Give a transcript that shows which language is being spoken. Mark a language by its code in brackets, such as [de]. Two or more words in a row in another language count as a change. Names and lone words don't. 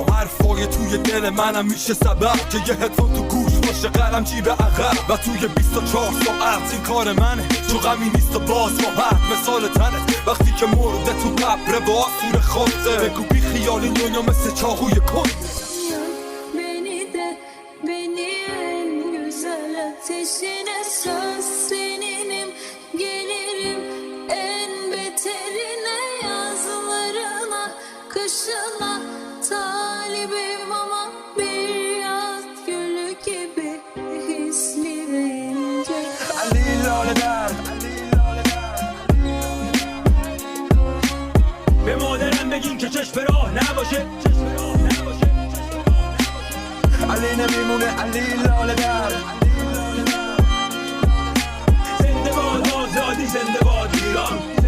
[fa] حرفای توی دل منم میشه سبب که یه هدفون تو گوش باشه قلم جیب عقب. و توی 24 ساعت این کار منه، تو غمی نیست و باز راحت مثال تنه. وقتی که مرده تو قبره با آسور خاطر، بگو بی خیالی دنیا مثل چاقوی کنده. [tr] Ateşine söz seninim, gelirim en beterine, yazlarına kışına talibim ama bir yaz gülü gibi hisli ve ince. Ali Lale der [fa] به مادرم بگین که چشم راه نباشه. علی نمیمونه علی لاله در. زنده باد آزادی، زنده باد ایران.